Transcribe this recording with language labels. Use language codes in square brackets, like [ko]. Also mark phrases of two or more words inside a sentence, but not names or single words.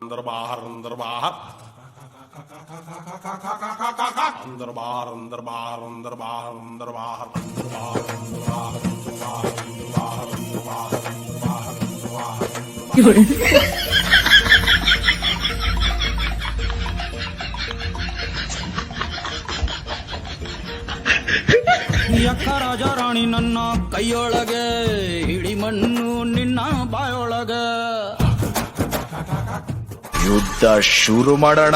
[hi] अंदर बाहर अंदर बाहर अंदर बाहर अंदर बाहर अंदर बाहर अंदर बाहर अंदर बाहर अंदर बाहर अंदर बाहर अंदर बाहर अंदर बाहर अंदर बाहर अंदर बाहर [kn] ಯಕ್ಕ ರಾಜ ರಾಣಿ ನನ್ನ ಕೈಯೊಳಗೆ ಹಿಡಿ ಮಣ್ಣು ನಿನ್ನ ಬಾಯೊಳಗೆ ಯುದ್ಧ ಶುರು ಮಾಡೋಣ